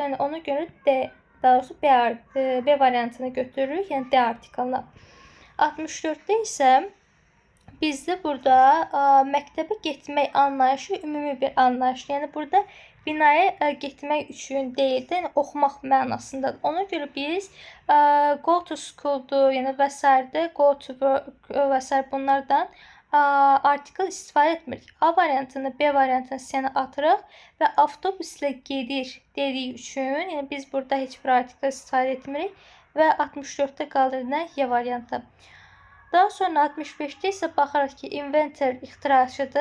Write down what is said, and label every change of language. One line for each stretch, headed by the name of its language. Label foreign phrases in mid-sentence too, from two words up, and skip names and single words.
Azerbaijani: Yəni ona görə daha doğrusu B variantını götürürük, yəni D artikelini. 64-də isə bizdə burada məktəbə getmək anlayışı ümumi bir anlayışdır. Yəni burada binaya getmək üçün deyil də, yəni oxumaq mənasındadır. Ona görə biz
English: go to school-
Azerbaijani: dur, yəni və s.
English: go to work və s.
Azerbaijani: bunlardan artikl istifadə etmirik. A variantını, B variantını səni atırıq və avtobusla gedir dediyi üçün, yəni biz burada heç bir artikl istifadə etmirik və 64-də qalır nə? Y variantı. Daha sonra 65-də isə baxarıq ki, inventor ixtiraçıdır.